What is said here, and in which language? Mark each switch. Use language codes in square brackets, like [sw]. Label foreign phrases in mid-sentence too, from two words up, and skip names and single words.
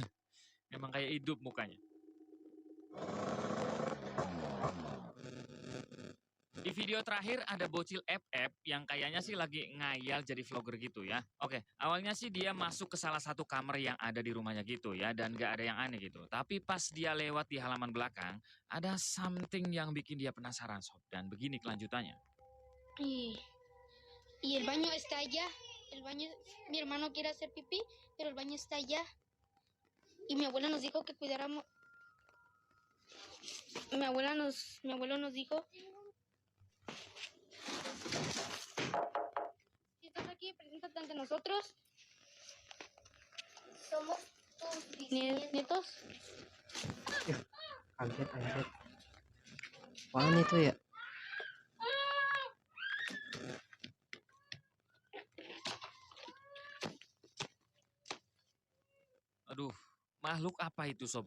[id] Memang kayak hidup mukanya. Di video terakhir ada bocil FF yang kayaknya sih lagi ngayal jadi vlogger gitu ya. Oke, awalnya sih dia masuk ke salah satu kamar yang ada di rumahnya gitu ya dan gak ada yang aneh gitu. Tapi pas dia lewat di halaman belakang, ada something yang bikin dia penasaran sob. Dan begini kelanjutannya. [es] Y el baño está allá. El baño, mi hermano quiere hacer pipí, pero el baño está allá. Y mi abuela nos dijo que cuidáramos. Mi abuelo nos dijo. Si estás aquí, preséntate ante nosotros. Somos tus nietos. [id] Kaget anjir. Apaan itu ya? Aduh, makhluk apa itu sob?